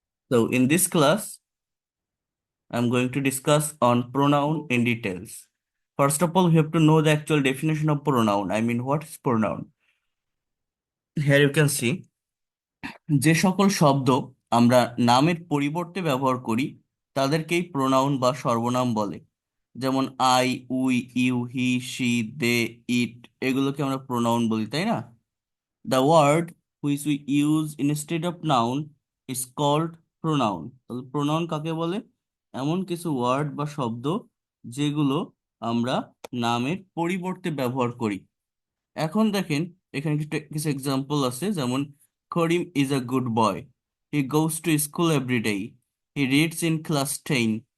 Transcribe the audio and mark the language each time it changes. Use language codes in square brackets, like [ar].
[en] So in this class, I'm going to discuss on pronoun in details. First of all, we have to know the actual definition of pronoun. I mean, what is pronoun? Here you can see [bn] যে সকল শব্দ আমরা নামের পরিবর্তে ব্যবহার করি তাদেরকেই pronoun বা সর্বনাম বলে। যেমন I, we, you, he, she, দে, ইট, এগুলোকে আমরা প্রোনাউন বলি, তাই না? [en] The word which we use instead of noun is called pronoun. [bn] তাহলে pronoun কাকে বলে? এমন কিছু ওয়ার্ড বা শব্দ যেগুলো আমরা নামের পরিবর্তে ব্যবহার করি। এখন দেখেন, এখানে কিছু এক্সাম্পল আছে, যেমন [en] Karim is a good boy, he goes to school every day, he reads in class 10।